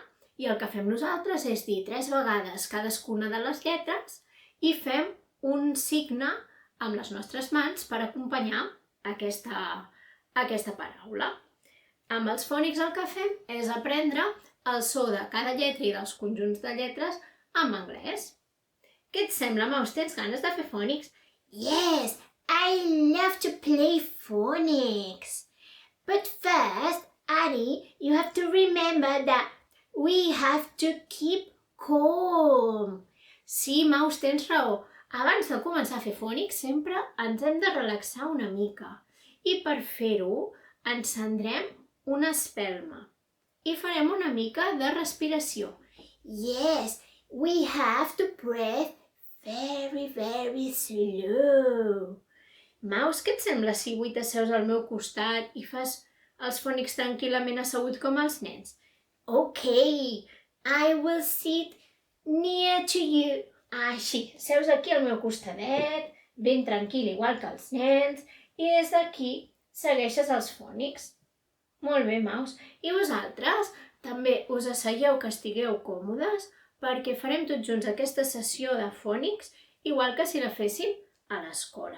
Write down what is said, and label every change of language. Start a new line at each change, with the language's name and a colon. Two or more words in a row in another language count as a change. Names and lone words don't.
Catalan: I el que fem nosaltres és dir 3 vegades cadascuna de les lletres i fem un signe amb les nostres mans per acompanyar aquesta paraula. Amb els fònics el que fem és aprendre el so de cada lletra i dels conjunts de lletres en anglès. Què et sembla, Maus? Tens ganes de fer fònics?
English: Yes, I love to play phonics. But first, Annie, you have to remember that we have to keep calm.
Catalan: Sí, Maus, tens raó. Abans de començar a fer fònics sempre ens hem de relaxar una mica. I per fer-ho encendrem una espelma i farem una mica de respiració.
English: Yes, we have to breathe very slow.
Catalan: Maus, què et sembla si avui t'asseus al meu costat i fas els fònics tranquil·lament assegut com els nens?
English: Okay, I will sit near to you.
Catalan: Així, seus aquí al meu costadet, ben tranquil, igual que els nens, i des d'aquí segueixes els fònics. Molt bé, Maus. I vosaltres també us asseieu que estigueu còmodes perquè farem tots junts aquesta sessió de fònics igual que si la féssim a l'escola.